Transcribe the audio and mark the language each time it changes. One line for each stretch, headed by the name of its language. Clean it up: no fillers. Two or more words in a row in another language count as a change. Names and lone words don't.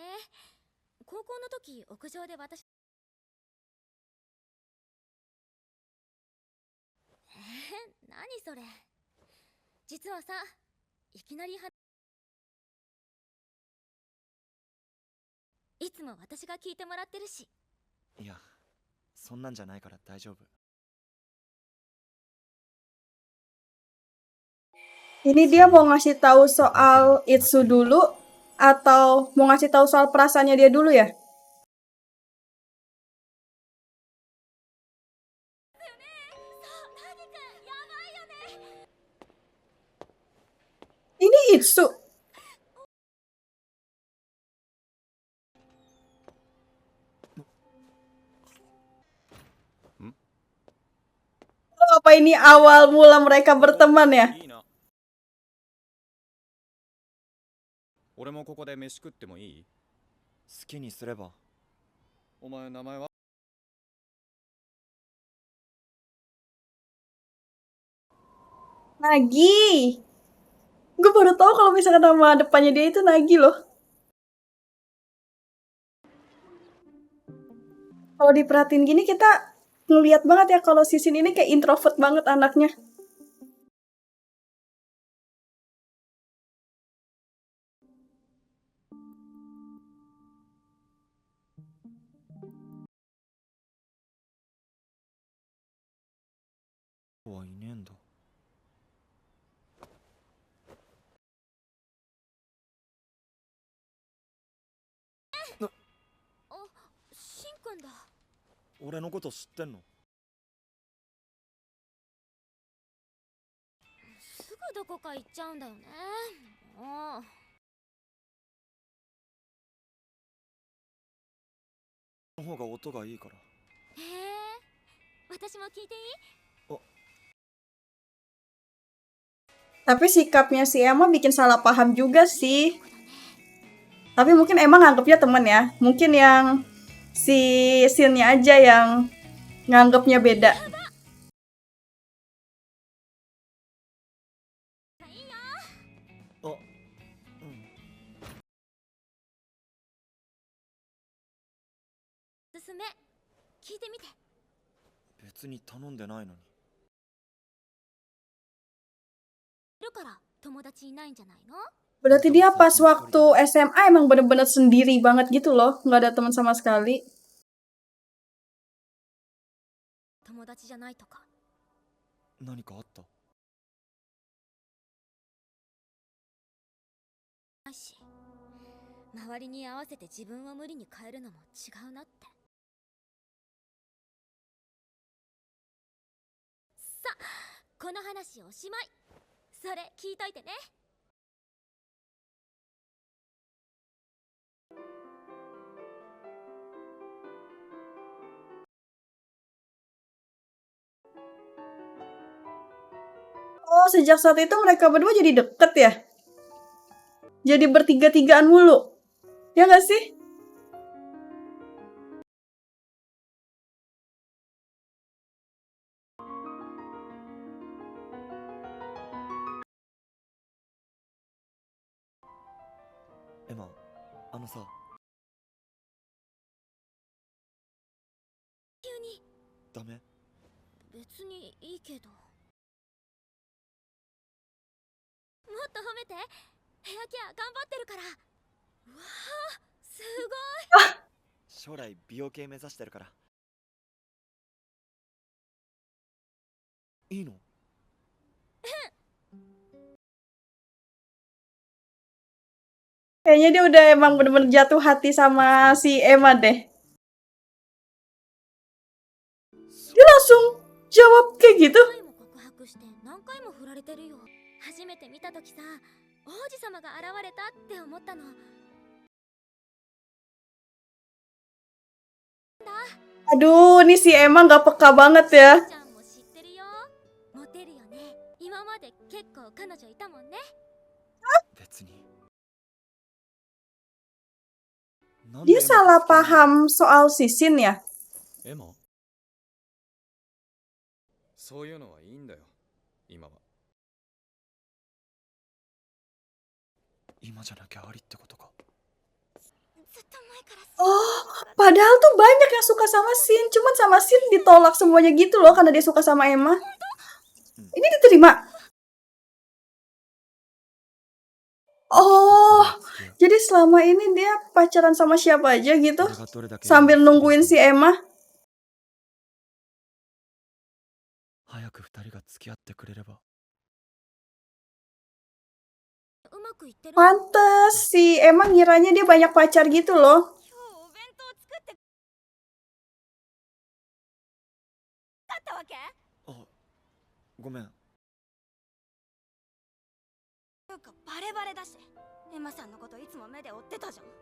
Japanese: 高校の時屋上で私何それ。実はさ、いきなりいつも私が聞いてもらってるし。いや、そんなんじゃないから大丈夫。
Indonesian: Ini dia mau ngasih tahu soal Itsu dulu atau mau ngasih tahu soal perasaannya dia dulu ya? Ini Itsu. Oh, apa ini awal mula mereka berteman ya?
Japanese: いいな。俺もここで飯食ってもいい？好きにすれば。お前名前は Nagi.
Indonesian: Gue baru tahu kalau misalkan nama depannya dia itu Nagi loh. Kalau diperhatiin gini kita ngeliat banget ya kalau si Shin ini kayak introvert banget anaknya. Wah, ini endo.
Japanese: あ、しんくんだ。俺のこと知ってんの？すぐどこか行っちゃうんだよね。もう。の方が音がいいから。へえ、私も聞いていい？
Indonesian: Tapi sikapnya si Emma bikin salah paham juga sih. Tapi mungkin Emma nganggapnya temen ya. Mungkin yang si Shin-nya aja yang nganggapnya beda.
Japanese: あ、うん。おすすめ聞いてみて。別に頼んでないのに。いるから友達いないんじゃないの？
Indonesian: Berarti dia pas waktu SMA emang bener-bener sendiri banget gitu loh. Nggak ada teman sama sekali.
Japanese: 友達じゃないとか。何かあった？ないし、周りに合わせて自分を無理に変えるのも違うなって。さあ、この話おしまい。それ聞いといてね。
Indonesian: Oh, sejak saat itu mereka berdua jadi deket ya? Jadi bertiga-tigaan mulu. Ya nggak sih?
Japanese: Emma, さ、急に。ダメ？別にいいけど。もっと褒めて。ヘアケア頑張ってるから。うわあ、すごい。将来美容系目指してるから。いいの
Indonesian: ？Kayaknya dia udah emang bener-bener jatuh hati sama si Emma deh. Dia langsung jawab kayak gitu.
Japanese: 何回も告白して何回も振られてるよ。初めて見たときさ、王子様が現れたって思ったの。
Indonesian: Aduh, nih si Emma nggak peka banget ya.
Japanese: ちゃんも知ってるよ。モテるよね。今まで結構彼女いたもんね。別に。
Indonesian: Dia salah paham soal si Shin ya?
Japanese: エマ、そういうのはいいんだよ今は。今じゃなきゃありってことか。ずっと前から。
Indonesian: Oh, padahal tuh banyak yang suka sama Shin. Cuman sama Shin ditolak semuanya gitu loh karena dia suka sama Emma. Ini diterima. Oh, jadi selama ini dia pacaran sama siapa aja gitu? Sambil nungguin si Emma.
Japanese: 早く二人が付き合ってくれれば。うまくいってる。
Indonesian: Pantes si Emma ngiranya dia banyak pacar gitu loh.
Japanese: 今日お弁当作ってかったわけ？あ、ごめん。なんかバレバレだし、エマさんのこといつも目で追ってたじゃん。